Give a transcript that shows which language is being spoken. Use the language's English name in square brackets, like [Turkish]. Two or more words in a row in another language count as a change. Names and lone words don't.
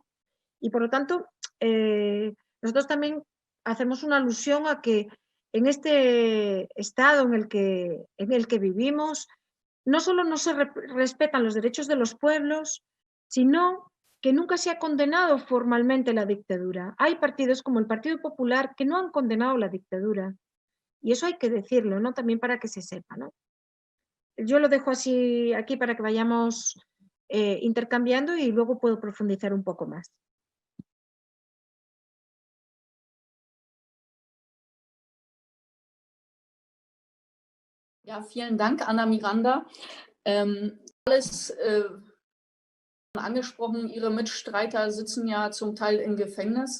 [Spanish] Y por lo tanto, nosotros también hacemos una alusión a que en este estado en el que vivimos, no solo no se respetan los derechos de los pueblos, sino que nunca se ha condenado formalmente la dictadura. Hay partidos como el Partido Popular que no han condenado la dictadura. Y eso hay que decirlo, ¿no? También para que se sepa, ¿no? Yo lo dejo así aquí para que vayamos intercambiando y luego puedo profundizar un poco más. [German] Ja, vielen Dank, Ana Miranda. Alles angesprochen, Ihre Mitstreiter sitzen ja zum Teil im Gefängnis.